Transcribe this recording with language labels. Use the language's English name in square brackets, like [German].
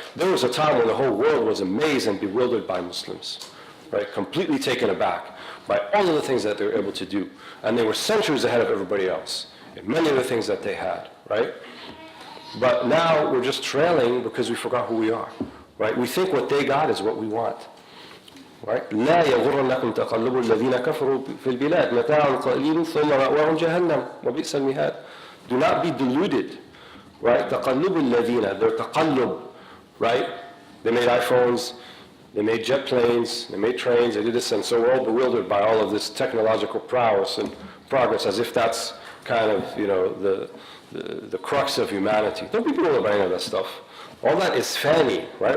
[English] There was a time when the whole world was amazed and bewildered by Muslims, right? Completely taken aback by all of the things that they were able to do. And they were centuries ahead of everybody else in many of the things that they had, right? But now we're just trailing because we forgot who we are, right? We think what they got is what we want, right? [Arabic] لا يغرنكم تقلب الذين كفروا في البلاد متاع قليل ثم مأواهم جهنم وبئس المهاد. [English] Do not be deluded, right? [Arabic] تقلب الذين, [English] their [Arabic] تقلب, [English] right? They made iPhones, they made jet planes, they made trains, they did this, and so we're all bewildered by all of this technological prowess and progress, as if that's kind of, the crux of humanity. Don't be bewildered by any of that stuff. All that is fani, right?